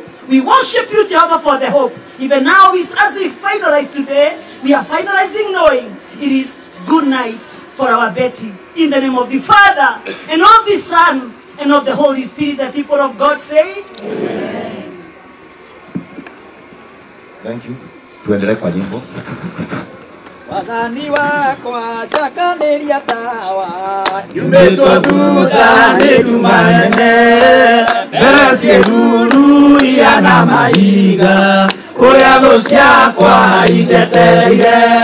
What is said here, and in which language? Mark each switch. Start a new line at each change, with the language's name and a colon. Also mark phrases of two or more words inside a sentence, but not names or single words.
English: We worship you, Jehovah, for the hope. Even now, as we finalize today, we are finalizing knowing it is good night for our Betty. In the name of the Father, and of the Son, and of the Holy Spirit, the people of God say, Amen. Thank you.
Swahili: Tuendelee kwa nyimbo.
Kikuyu: Wathani wakwa njakaneria tawa yumetwo thutha nĩ nduma nene mbere ciĩruru ihana mahiga kũrĩa thũ ciakwa ijetereire